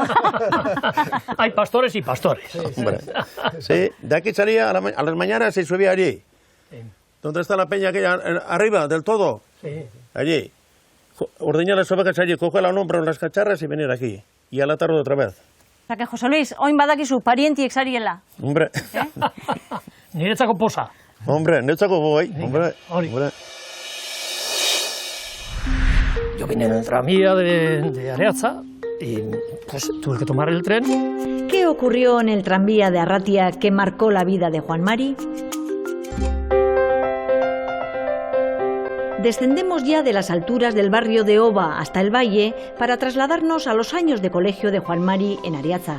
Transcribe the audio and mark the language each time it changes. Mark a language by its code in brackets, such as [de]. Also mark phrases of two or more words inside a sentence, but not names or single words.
[es] Hay pastores y pastores. Hombre. Sí, de aquí salía a las mañanas y subía allí. ¿Dónde está la peña aquella? Arriba, del todo. Sí. Allí. Ordeñar las ovejas allí, coger al hombro las cacharras y venir aquí. Y a la tarde otra vez. O sea que José Luis, hoy [eu] badakizu parientiek zariela. [es] Hombre. [eu] Niretzako posa. [es] Hombre, no chaco voy. Hombre. [eu] Hori. [es] Hombre. Yo vine en el tranvía de Areaza y pues tuve que tomar el tren. ¿Qué ocurrió en el tranvía de Arratia que marcó la vida de Juan Mari? Descendemos ya de las alturas del barrio de Oba hasta el valle para trasladarnos a los años de colegio de Juan Mari en Areaza.